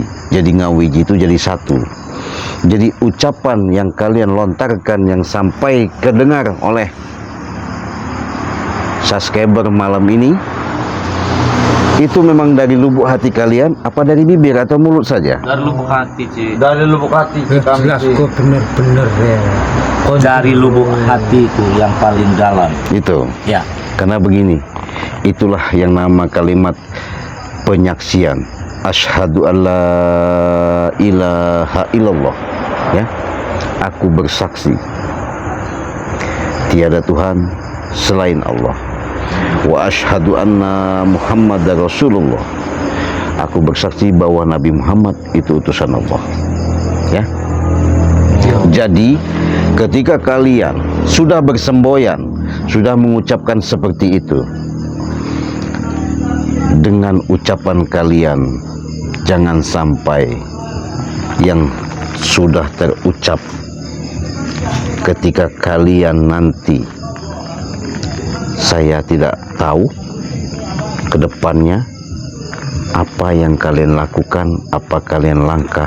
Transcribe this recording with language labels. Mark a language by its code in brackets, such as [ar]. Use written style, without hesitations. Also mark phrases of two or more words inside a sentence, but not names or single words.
[id] Jadi ngawiji itu jadi satu. Jadi ucapan yang kalian lontarkan yang sampai kedengar oleh subscriber malam ini, itu memang dari lubuk hati kalian apa dari bibir atau mulut saja? Dari lubuk hati Ci. Dari lubuk hati Ci, kami Jelas Ci. kok bener-bener ya. Dari lubuk hatiku yang paling dalam. Itu. Ya. Karena begini, itulah yang nama kalimat penyaksian. [ar] أشهد أن لا إله إلا الله. [id] Ya. Aku bersaksi tiada Tuhan selain Allah. [ar] وأشهد أن محمدا رسول الله. [id] Aku bersaksi bahwa Nabi Muhammad itu utusan Allah. Ya. Jadi ketika kalian sudah bersemboyan, sudah mengucapkan seperti itu, dengan ucapan kalian jangan sampai yang sudah terucap ketika kalian nanti, saya tidak tahu ke depannya apa yang kalian lakukan, apa kalian langkah.